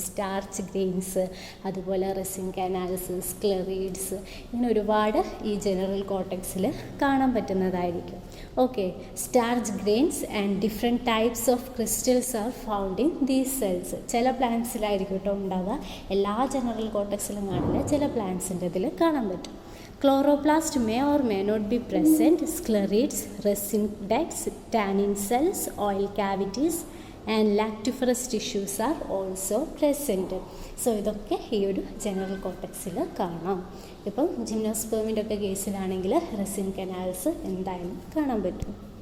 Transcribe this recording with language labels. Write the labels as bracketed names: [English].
[Malayalam] Starch grains, അതുപോലെ resin canals, സ്ക്ലെറീഡ്സ്, ഇങ്ങനെ ഒരുപാട് ഈ ജനറൽ കോർട്ടെക്സിൽ കാണാൻ പറ്റുന്നതായിരിക്കും. [English] Okay, starch grains and different types of crystals are found in these cells. [Malayalam] ചില പ്ലാന്റ്സിലായിരിക്കും കേട്ടോ ഉണ്ടാവുക, എല്ലാ ജനറൽ കോർട്ടെക്സിലും കാണില്ല, ചില പ്ലാന്റ്സിൻ്റെ ഇതിൽ കാണാൻ പറ്റും. [English] Chloroplast may or may not be present. Sclerids, resin ducts, tannin cells, oil cavities and lactiferous tissues are also present. [Malayalam] So ഇതൊക്കെ ഈ ഒരു ജനറൽ കോർട്ടെക്സിൽ കാണാം. ഇപ്പം ജിംനോസ്പേമിൻ്റെ ഒക്കെ കേസിലാണെങ്കിൽ റെസിൻ കനാൽസ് എന്തായാലും കാണാൻ പറ്റും.